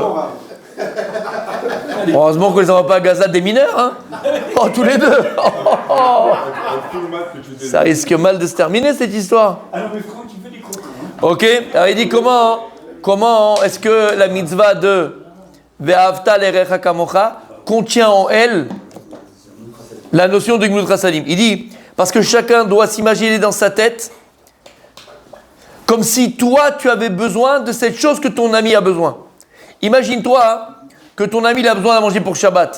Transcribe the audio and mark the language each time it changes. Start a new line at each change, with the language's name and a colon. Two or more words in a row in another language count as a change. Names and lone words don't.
French: Heureusement qu'on les envoie pas à Gaza des mineurs, hein. Oh, tous les deux. Ça risque mal de se terminer cette histoire. Ok, alors il dit comment est-ce que la mitzvah de
Hebrew: ואהבת לרעך כמוך
French: contient en elle la notion de
Hebrew: גמילות חסדים.
French: Il dit, parce que chacun doit s'imaginer dans sa tête comme si toi tu avais besoin de cette chose que ton ami a besoin. Imagine-toi que ton ami il a besoin de manger pour Shabbat.